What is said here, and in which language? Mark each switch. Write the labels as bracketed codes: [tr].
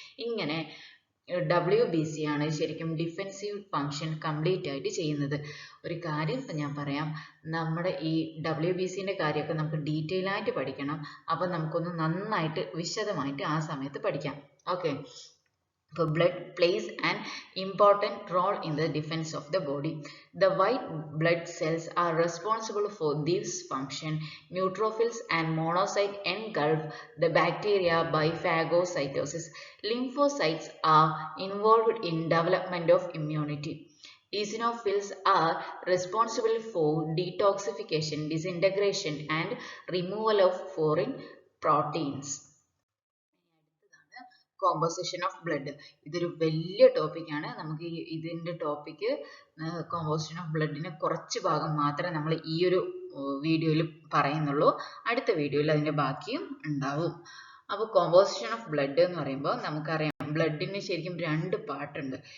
[ml] ഇങ്ങനെ WBC ആണ് ശരിക്കും ഡിഫെൻസീവ് ഫങ്ഷൻ കംപ്ലീറ്റ് ആയിട്ട് ചെയ്യുന്നത്. ഒരു കാര്യം ഇപ്പം ഞാൻ പറയാം, നമ്മുടെ ഈ WBCന്റെ കാര്യമൊക്കെ നമുക്ക് ഡീറ്റെയിൽ ആയിട്ട് പഠിക്കണം. അപ്പം നമുക്കൊന്ന് നന്നായിട്ട് വിശദമായിട്ട് ആ സമയത്ത് പഠിക്കാം. Okay. [en] So blood plays an important role in the defense of the body. The white blood cells are responsible for this function. Neutrophils and monocytes engulf the bacteria by phagocytosis. Lymphocytes are involved in development of immunity. Eosinophils are responsible for detoxification, disintegration, and removal of foreign proteins. [ml] Composition of blood. ഇതൊരു വലിയ ടോപ്പിക്കാണ്. നമുക്ക് ഇതിൻ്റെ topic composition of ബ്ലഡിന് കുറച്ച് ഭാഗം മാത്രമേ നമ്മൾ ഈ ഒരു വീഡിയോയിൽ പറയുന്നുള്ളൂ. അടുത്ത വീഡിയോയിൽ അതിൻ്റെ ബാക്കിയും ഉണ്ടാവും. അപ്പോൾ കോമ്പോസിഷൻ ഓഫ് ബ്ലഡ് എന്ന് പറയുമ്പോൾ നമുക്കറിയാം ബ്ലഡിന് ശരിക്കും രണ്ട് പാർട്ടുണ്ട്.